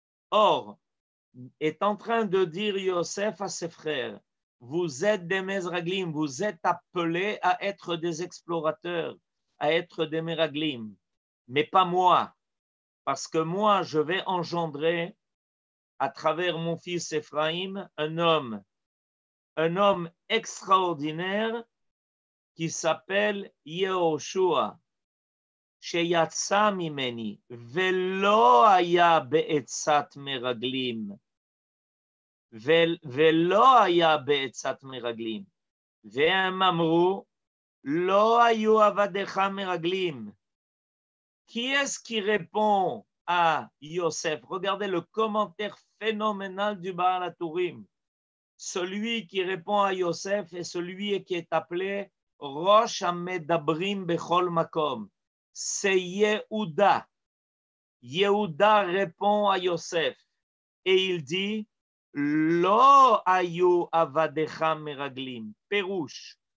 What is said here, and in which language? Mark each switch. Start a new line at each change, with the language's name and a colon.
French: Or, est en train de dire Yosef à ses frères, vous êtes des Mezraglim, vous êtes appelés à être des explorateurs, à être des Meraglim, mais pas moi, parce que moi, je vais engendrer à travers mon fils Ephraïm un homme extraordinaire qui s'appelle Yehoshua.
Hebrew: שיצא ממני ולא היה בעצת מרגלים ולא היה בעצת מרגלים והם אמרו לא היו עבדיך מרגלים.
French: Qui est-ce qui répond à Yosef? Regardez le commentaire phénoménal du Baal HaTurim. Celui qui répond à Yosef est celui qui est appelé Rosh HaMedabrim Bechol Makom. C'est Yehuda. Yehuda répond à Yosef et il dit
Hebrew: Lo ayu avadecha meraglim.
French: Perush.